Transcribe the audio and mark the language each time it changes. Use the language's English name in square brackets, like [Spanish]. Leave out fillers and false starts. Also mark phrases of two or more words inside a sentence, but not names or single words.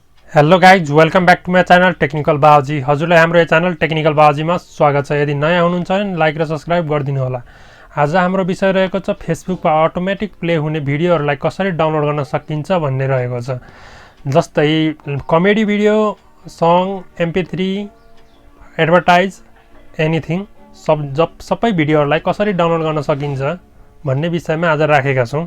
[English] hello guys welcome back to my channel Technical Balaji. [Nepali] हजुरलाई हाम्रो यो चैनल टेक्निकल बालाजीमा स्वागत छ। यदि नयाँ हुनुहुन्छ भने लाइक र सब्सक्राइब गरिदिनु होला। आज हाम्रो विषय रहेको छ फेसबुकमा अटोमेटिक प्ले हुने भिडियोहरूलाई कसरी डाउनलोड गर्न सकिन्छ भन्ने रहेको छ। जस्तै [English] comedy video, [Nepali] सङ, MP3, एडभर्टाइज, एनिथिङ सबै भिडियोहरूलाई कसरी डाउनलोड गर्न सकिन्छ भन्ने विषयमा आज राखेका छौँ।